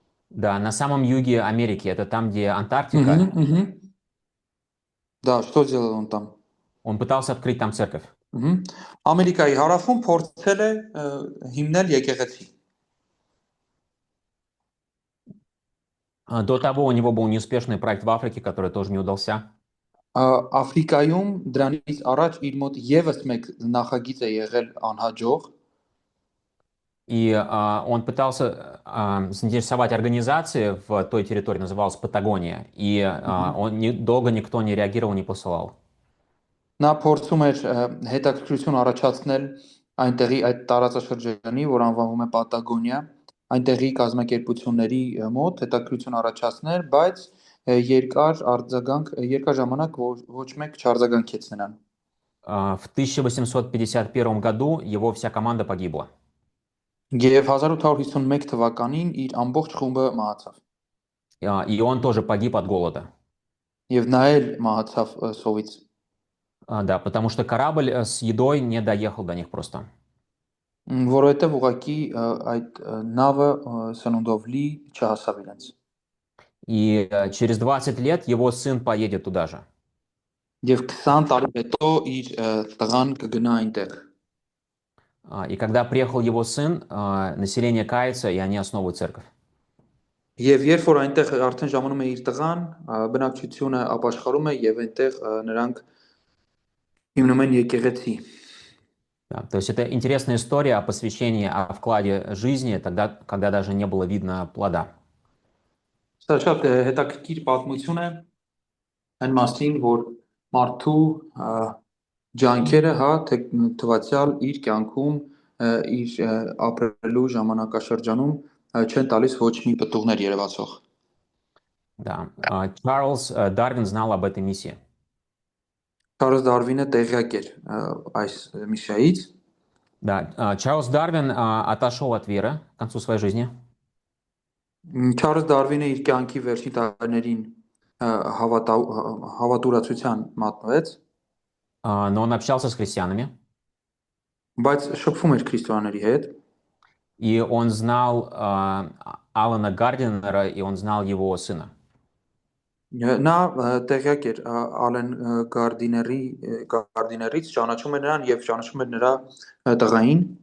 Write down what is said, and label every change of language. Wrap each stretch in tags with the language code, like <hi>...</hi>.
<ru>Да, на самом юге Америки, это там, где Антарктика. Да, что сделал он там? Он пытался открыть там церковь.</ru> <hy>Ամերիկայի հարավում փորձել է հիմնել եկեղեցի։</hy> <ru>До того у него был неуспешный проект в Африке, который тоже не удался.</ru> <hy>Աֆրիկայում դրանից առաջ իր մոտ եւս մեկ նախագիծ է եղել անհաջող։</hy> <ru>И он пытался заинтересовать организации в той территории, называлась Патагония, и долго никто не реагировал, не посылал.</ru> <hy>Նա փորձում էր հետաքրքրություն առաջացնել այնտեղի այդ տարածաշրջանի, որ անվանվում է Պատագոնիա, այնտեղի կազմակերպությունների մոտ հետաքրքրություն առաջացնել, բայց երկար ժամանակ ոչ մեկ չարձագանքեց նրան։</hy> <ru>В 1851 году его вся команда погибла.</ru> <hy>Եվ 1851 թվականին իր ամբողջ խումբը մահացավ։</hy> <ru>И он тоже погиб от голода.</ru> <hy>Եվ նա էլ մահացավ սովից։</hy> <ru>Да, потому что корабль с едой не доехал до них просто.</ru> <hy>Որովհետև ուղղակի այդ նավը սնունդով լի չհասավ իրենց։</hy> <ru>И через 20 лет его сын поедет туда же.</ru> <hy>Եվ 20 տարի հետո իր տղան կգնա այնտեղ։</hy> <ru>И когда приехал его сын, население кается, и они основывают церковь.</ru> <hy>Եվ երբ որ այնտեղ արդեն ժամանում է իր տղան, բնակչությունը ապաշխարում է եւ այնտեղ նրանք հիմնում են եկեղեցի։</hy> <ru>Да, то есть это интересная история о посвящении, о вкладе жизни, тогда, когда даже не было видно плода.</ru> <hy>Սա շատ հետաքրքիր պատմություն է այն մասին, որ մարդու ջանքերը, հա, թվացial իր կյանքում, իր ապրելու ժամանակաշրջանում չեն տալիս ոչ մի պտուղներ երևացող։</hy> <ru>Да, Чарльз Дарвин знал об этой миссии.</ru> <hy>Չարլզ Դարվինը տեղյակ էր այս միսիայից։</hy> <ru>Да, Чарльз Дарвин отошел от веры к концу своей жизни.</ru> <hy>Չարլզ Դարվինը իր կյանքի վերջին տարիներին հավատուրացության մատնվեց,</hy> <ru>но он общался с христианами.</ru> <hy>բայց շփվում էր քրիստոնյաների հետ։</hy> <ru>И он знал Алана Гардинера, и он знал его сына.</ru> <hy>Նա տեղյակ էր Ալեն Գարդիներից, ճանաչում էր նրան եւ ճանաչում էր նրա տղային։</hy>